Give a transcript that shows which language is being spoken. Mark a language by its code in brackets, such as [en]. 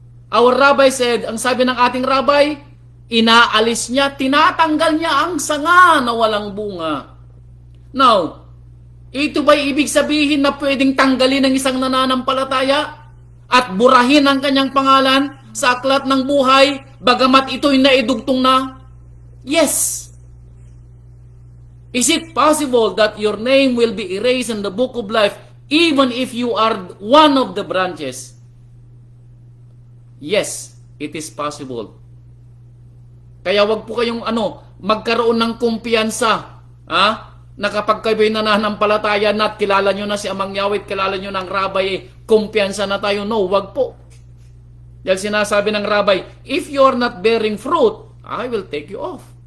[en] Our rabbi said, [tl] ang sabi ng ating rabbi, inaalis niya, tinatanggal niya ang sanga na walang bunga. Now, ito ba'y ibig sabihin na pwedeng tanggalin ng isang nananampalataya at burahin ang kanyang pangalan sa aklat ng buhay bagamat ito'y naidugtong na? [en] Yes. Is it possible that your name will be erased in the book of life even if you are one of the branches? Yes, it is possible. [tl] Kaya wag po kayong magkaroon ng kumpiyansa, na kapag kayo'y nananampalataya na at kilala nyo na si Amang Yahweh, kilala nyo ng rabbi, kumpiyansa na tayo. No, wag po. Dahil sinasabi ng rabbi, [en] if you're not bearing fruit, I will take you off.